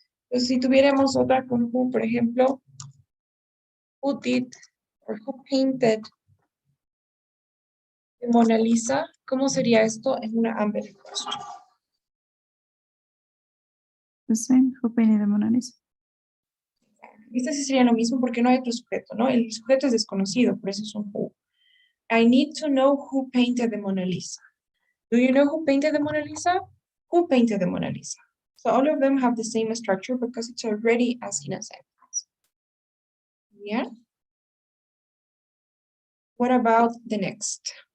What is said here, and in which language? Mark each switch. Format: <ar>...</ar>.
<es>Entonces, si tuviéramos otra con who, por ejemplo,</es> <en>who did or who painted the Mona Lisa,</en> <es>¿cómo sería esto en una unvetted question?</es> <en>The same, who painted the Mona Lisa?</en> <es>Este sí sería lo mismo porque no hay otro sujeto, ¿no? El sujeto es desconocido, por eso es un who.</es> <en>I need to know who painted the Mona Lisa. Do you know who painted the Mona Lisa? Who painted the Mona Lisa? So all of them have the same structure because it's already asking a sentence. Yeah? What about the next?</en>